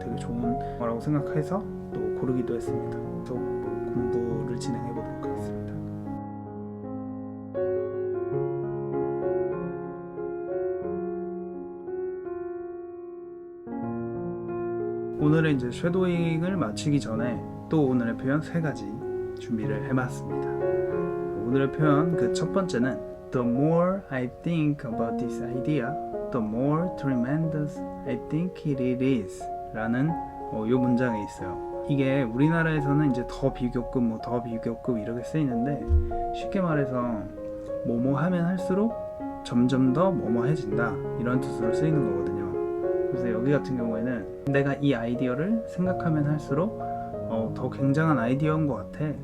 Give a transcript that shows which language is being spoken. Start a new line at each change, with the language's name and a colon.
Korean: 되게 좋은 영화라고 생각해서 또 고르기도 했습니다. 또 공부를 진행해 보도록 하겠습니다. 오늘의 이제 쉐도잉을 마치기 전에 또 오늘의 표현 3가지 준비를 해봤습니다. 오늘의 표현 그 첫 번째는
English: The more I think about this idea, the more tremendous I think it is
Korean: 라는 요 문장에 있어요. 이게 우리나라에서는 이제 더 비교급 더 비교급 이렇게 쓰이는데 쉽게 말해서 뭐뭐 하면 할수록 점점 더 뭐뭐해진다 이런 뜻으로 쓰이는 거거든요. 그래서 여기 같은 경우에는 내가 이 아이디어를 생각하면 할수록 더 굉장한 아이디어인 것 같아.